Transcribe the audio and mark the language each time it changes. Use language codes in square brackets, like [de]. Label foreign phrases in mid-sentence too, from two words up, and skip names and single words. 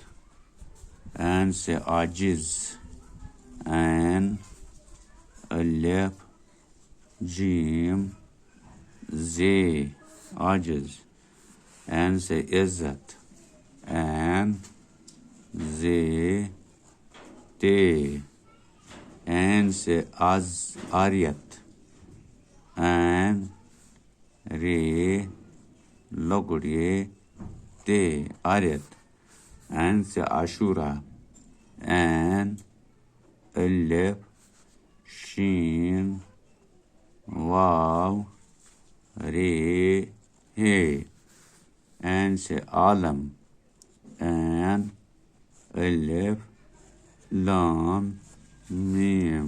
[ur] این سے عاجز این الف جیم زے عاجز. این سے عزت این زے تے. این سے آریت این رے [ks] لۄکُٹ یہ [ur] تے آریت. این سے عاشورہ این الف شین واو رے ہے. این سے عالم این الف لام میم.